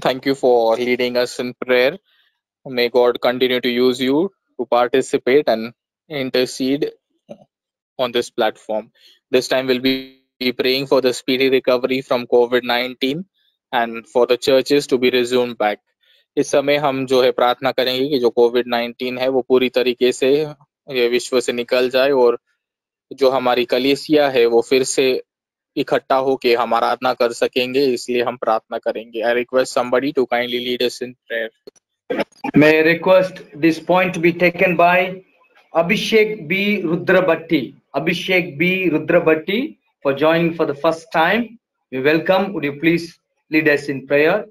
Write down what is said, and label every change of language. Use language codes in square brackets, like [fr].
[en] Thank you for leading us in prayer. May God continue to use you to participate and intercede on this platform. This time we'll be praying for the speedy recovery from COVID-19 and for the churches to be resumed back. [hi] इस समय हम जो है प्रार्थना करेंगे कि जो COVID-19 है वो पूरी तरीके से ये विश्व से निकल जाए और जो हमारी कलीसिया है वो फिर से इकट्ठा होके हम आराधना कर सकेंगे, इसलिए हम प्रार्थना करेंगे. [en] I request somebody to kindly lead us in prayer. May I request this point to be taken by Abhishek B. Rudrabhatti. Abhishek B. Rudrabhatti for joining for the first time. We welcome. Would you please lead us in prayer?